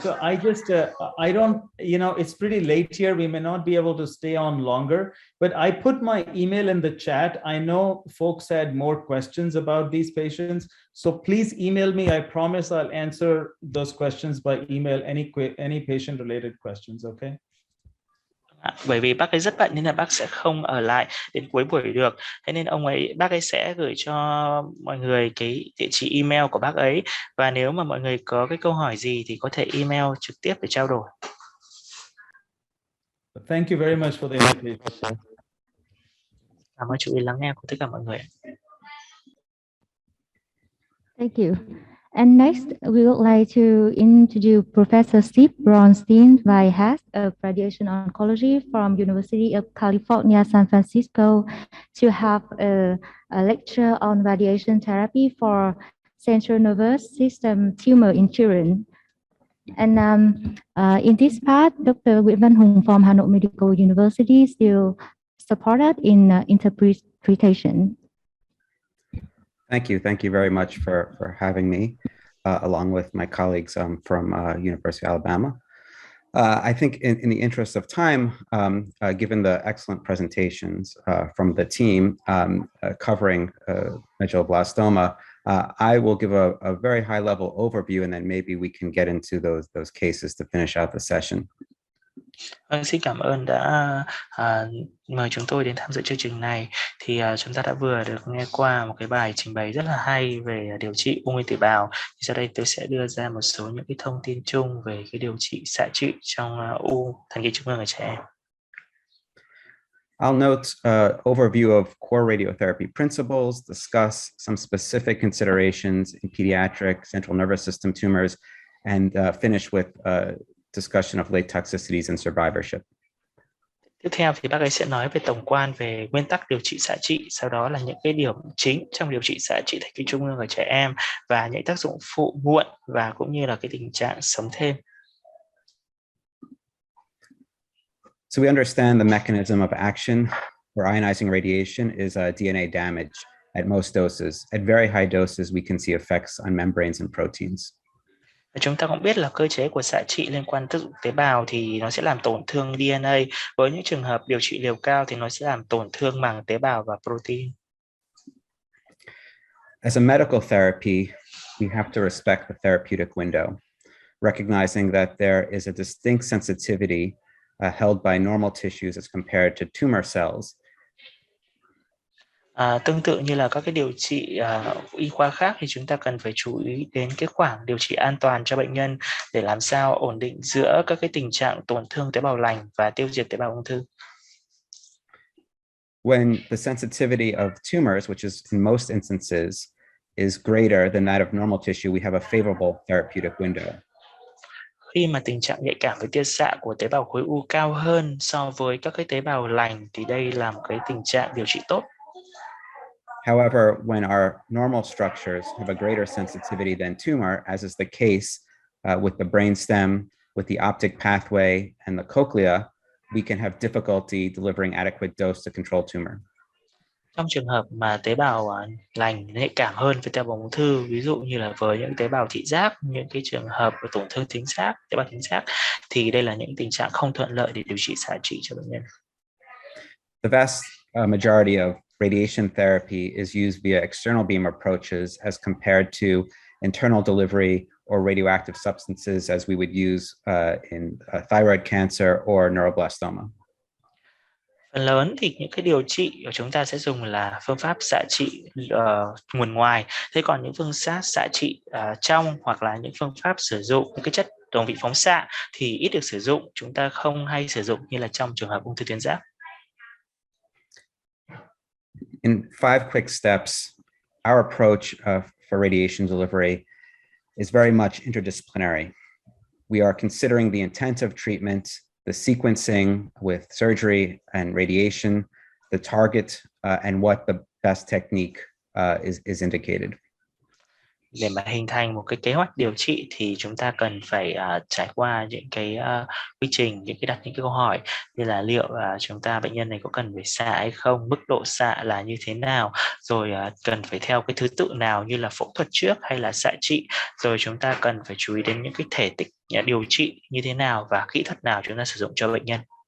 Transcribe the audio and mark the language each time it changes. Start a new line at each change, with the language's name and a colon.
English: So I just, I don't, it's pretty late here. We may not be able to stay on longer, but I put my email in the chat. I know folks had more questions about these patients. So please email me. I promise I'll answer those questions by email, any patient-related questions, okay?
Vietnamese: Bởi vì bác ấy rất bận nên là bác sẽ không ở lại đến cuối buổi được. Thế nên bác ấy sẽ gửi cho mọi người cái địa chỉ email của bác ấy. Và nếu mà mọi người có cái câu hỏi gì thì có thể email trực tiếp để trao đổi.
English: Thank you very much for the invitation.
Vietnamese: Cảm ơn chú ý lắng nghe của tất cả mọi người.
English: Thank you. And next, we would like to introduce Professor Steve Bronstein, Vice Head of Radiation Oncology from University of California, San Francisco, to have a lecture on radiation therapy for central nervous system tumor in children. And in this part, Dr. Nguyễn Văn Hùng from Hà Nội Medical University still supported in interpretation. Thank you very much for having me, along with my colleagues from University of Alabama. I think in the interest of time, given the excellent presentations from the team covering medulloblastoma, I will give a very high-level overview, and then maybe we can get into those cases to finish out the session.
Vietnamese: Xin cảm ơn đã mời chúng tôi đến tham dự chương trình này. Thì chúng ta đã vừa được nghe qua một cái bài trình bày rất là hay về điều trị ung nguyên tử bào. Thì sau đây tôi sẽ đưa ra một số những cái thông tin chung về cái điều trị xạ trị trong u thần kinh trung ương ở trẻ em.
English: I'll note overview of core radiotherapy principles, discuss some specific considerations in pediatric central nervous system tumors, and finish with discussion of late toxicities and survivorship.
Vietnamese: Tiếp theo thì bác ấy sẽ nói về tổng quan về nguyên tắc điều trị xạ trị, sau đó là những cái điểm chính trong điều trị xạ trị thạch kính trung ương ở trẻ em và những tác dụng phụ muộn và cũng như là cái tình trạng sống thêm.
English: So we understand the mechanism of action for ionizing radiation is DNA damage at most doses. At very high doses, we can see effects on membranes and proteins.
Vietnamese: Và chúng ta cũng biết là cơ chế của xạ trị liên quan tới tế bào thì nó sẽ làm tổn thương DNA. Với những trường hợp điều trị liều cao thì nó sẽ làm tổn thương màng tế bào và protein.
English: As a medical therapy, we have to respect the therapeutic window, recognizing that there is a distinct sensitivity held by normal tissues as compared to tumor cells.
Vietnamese: Tương tự như là các cái điều trị y khoa khác thì chúng ta cần phải chú ý đến cái khoảng điều trị an toàn cho bệnh nhân để làm sao ổn định giữa các cái tình trạng tổn thương tế bào lành và tiêu diệt tế bào ung thư.
English: When the sensitivity of tumors, which is in most instances, is greater than that of normal tissue, we have a favorable therapeutic window.
Vietnamese: Khi mà tình trạng nhạy cảm với tia xạ của tế bào khối u cao hơn so với các cái tế bào lành thì đây là một cái tình trạng điều trị tốt.
English: However, when our normal structures have a greater sensitivity than tumor, as is the case with the brainstem, with the optic pathway, and the cochlea, we can have difficulty delivering adequate dose to control tumor.
Vietnamese: Trong trường hợp mà tế bào lành nhạy cảm hơn với tế bào ung thư, ví dụ như là với những tế bào thị giác, những cái trường hợp của tổn thương thính giác, tế bào thính giác, thì đây là những tình trạng không thuận lợi để điều trị xạ trị cho bệnh nhân.
English: The vast majority of radiation therapy is used via external beam approaches as compared to internal delivery or radioactive substances as we would use in thyroid cancer or neuroblastoma.
Vietnamese: Phần lớn thì những cái điều trị của chúng ta sẽ dùng là phương pháp xạ trị nguồn ngoài. Thế còn những phương pháp xạ trị trong hoặc là những phương pháp sử dụng những cái chất đồng vị phóng xạ thì ít được sử dụng. Chúng ta không hay sử dụng như là trong trường hợp ung thư tuyến giáp.
English: In 5 quick steps, our approach for radiation delivery is very much interdisciplinary. We are considering the intent of treatment, the sequencing with surgery and radiation, the target, and what the best technique is indicated.
Vietnamese: Để mà hình thành một cái kế hoạch điều trị thì chúng ta cần phải trải qua những cái quy trình, đặt những cái câu hỏi như là liệu bệnh nhân này có cần phải xạ hay không, mức độ xạ là như thế nào, rồi cần phải theo cái thứ tự nào như là phẫu thuật trước hay là xạ trị, rồi chúng ta cần phải chú ý đến những cái thể tích điều trị như thế nào và kỹ thuật nào chúng ta sử dụng cho bệnh nhân.